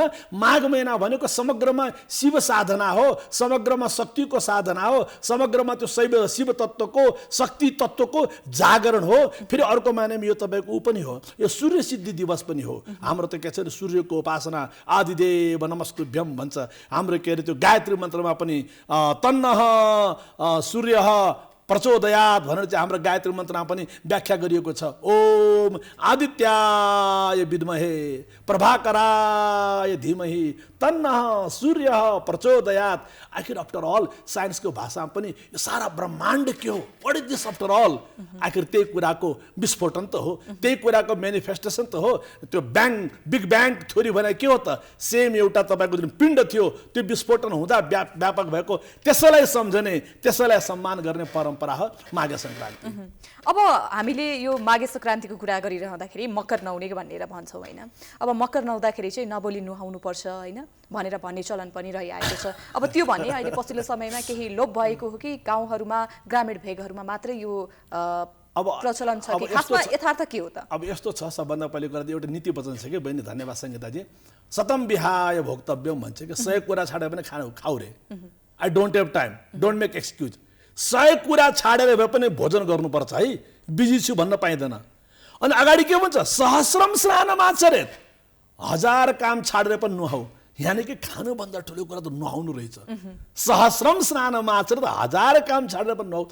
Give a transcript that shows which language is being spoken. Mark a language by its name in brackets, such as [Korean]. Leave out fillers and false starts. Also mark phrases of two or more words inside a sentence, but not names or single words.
[Nepali] माघ महिना भनेको समग्रमा शिव साधना हो, समग्रमा शक्तिको साधना हो, समग्रमा त्यो शिव तत्त्वको शक्ति तत्त्वको जागरण हो। फेरि अर्को मानेमा यो तपाईँको ऊ पनि हो, यो सूर्य सिद्धि दिवस पनि हो। हाम्रो त के छ सूर्यको उपासना [Sanskrit] आदिदेव नमस्तुभ्यम [Nepali] भन्छ। हाम्रो के अरे त्यो गायत्री मन्त्रमा पनि [Sanskrit] तन्नः सूर्य प्रचोदयात् [Nepali] भनेर चाहिँ हाम्रो गायत्री मन्त्रमा पनि व्याख्या गरिएको छ। [Sanskrit] ओम आदित्याय विद्महे प्रभाकराय धीमहि तन्नः सूर्य प्रचोदयात्। [Nepali] आखिर [English] after all [Nepali] साइन्सको भाषामा पनि यो सारा ब्रह्माण्ड के हो, [English] What is this after all? [Nepali] आखिर त्यही कुराको विस्फोटन त हो, त्यही कुराको मेनिफेस्टेसन त हो। त्यो [English] big bang theory [Nepali] भने के हो त? सेम एउटा तपाईँको जुन पिण्ड थियो त्यो विस्फोटन हुँदा व्यापक भएको, त्यसैलाई सम्झने, त्यसैलाई सम्मान गर्ने परम्परा हो माघे सङ्क्रान्ति। अब हामीले यो माघे सङ्क्रान्तिको कुरा गरिरहँदाखेरि मकर नुहाउने भनेर भन्छौँ होइन। अब मकर नुहाउँदाखेरि चाहिँ नबोली नुहाउनु पर्छ होइन भनेर भन्ने चलन पनि रहिआएको छ। अब त्यो भने अहिले पछिल्लो समयमा केही लोप भएको हो कि गाउँहरूमा ग्रामीण भेगहरूमा मात्रै यो प्रचलन छ कि खासमा यथार्थ के हो त? अब यस्तो छ, सबभन्दा पहिले कुरा एउटा नीति वचन छ कि बहिनी, धन्यवाद सङ्गीताजी। [Sanskrit] सतम विहाय भोक्तव्यम [Nepali] भन्छ कि 100 कुरा छाडेर पनि खाऊ रे। [English] I don't have time, don't make excuse. [Nepali] 100 कुरा छाडेर भए पनि भोजन गर्नुपर्छ है, बिजी छु भन्न पाइँदैन। अनि अगाडि के भन्छ? [Sanskrit] सहस्रम स्नानमाचरेत्, [Nepali] 1000 काम छाडेर पनि नुहाऊ। यानि कि खानुभन्दा ठुलो कुरा त नुहाउनु रहेछ। [Sanskrit] सहस्रम स्नानमाचरेत्, [Nepali] 1000 काम छाडेर पनि नुहाऊ।